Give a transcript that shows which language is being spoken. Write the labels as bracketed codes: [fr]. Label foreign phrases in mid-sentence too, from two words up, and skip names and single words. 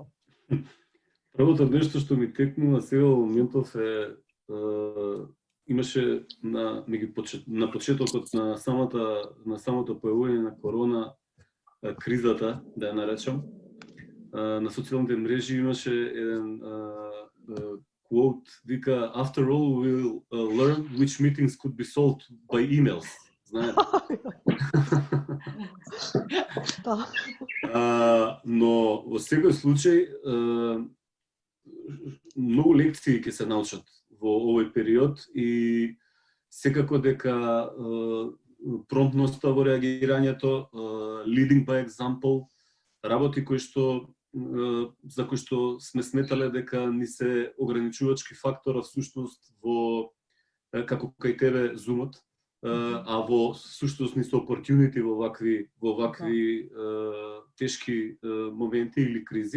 [mk] Првото нешто што ми текнува сега во моментов е имаше на почетокот на самото појавување на корона кризата, да ја наречам, на социјалните мрежи имаше еден quote, вика, [en] after all we'll learn which meetings could be solved by emails. [mk] Знаете? Но во секој случај многу лекции ќе се научат во овој период и секако дека промптноста во реагирањето, [en] leading by example, [mk] работи кои што за кои што сме сметале дека ни се ограничувачки фактор, а всушност во како кај тебе Zoom-от, а во всушност ни се opportunity во вакви тешки моменти или кризи.